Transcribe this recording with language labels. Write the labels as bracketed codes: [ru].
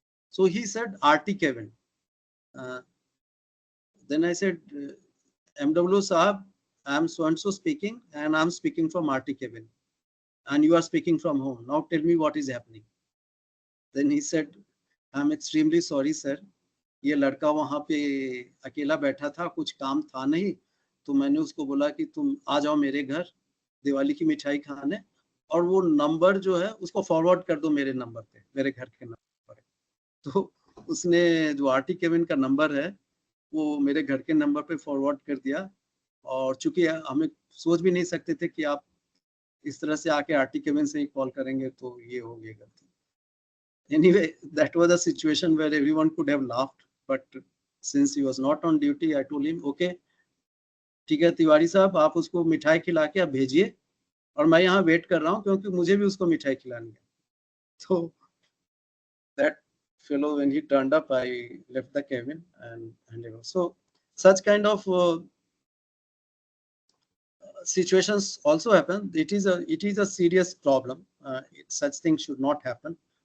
[en] So he said RT Kevin. Uh, then I said, MW Saab, I'm so and so speaking, and I'm speaking from RT Kevin, and you are speaking from home. Now tell me what is happening. Then he said, I'm extremely sorry, sir. [hi] ये लड़का वहां पे अकेला बैठा था, कुछ काम था नहीं, तो मैंने उसको बोला कि तुम आ जाओ मेरे घर दिवाली की मिठाई खाने, और वो नंबर जो है उसको फॉरवर्ड कर दो मेरे नंबर पे, मेरे घर के नंबर पे। तो उसने जो आरटी केविन का नंबर है वो मेरे घर के नंबर पे फॉरवर्ड कर दिया। और चूंकि हमें सोच भी नहीं सकते थे कि आप इस तरह से आके आरटी केविन से ही कॉल करेंगे, तो ये हो गया गलती। [en] Anyway, that was a situation where everyone could have laughed, but since he was not on duty, I told him, okay, [hi] ठीक है तिवारी साहब, आप उसको मिठाई खिला के आप भेजिए, और मैं यहाँ वेट कर रहा हूँ क्योंकि मुझे भी उसको मिठाई खिलानी है। [en] तो that fellow, when he turned up, I left the cabin and you know, so such kind of situations also happen. It is a serious problem. Such things should not happen.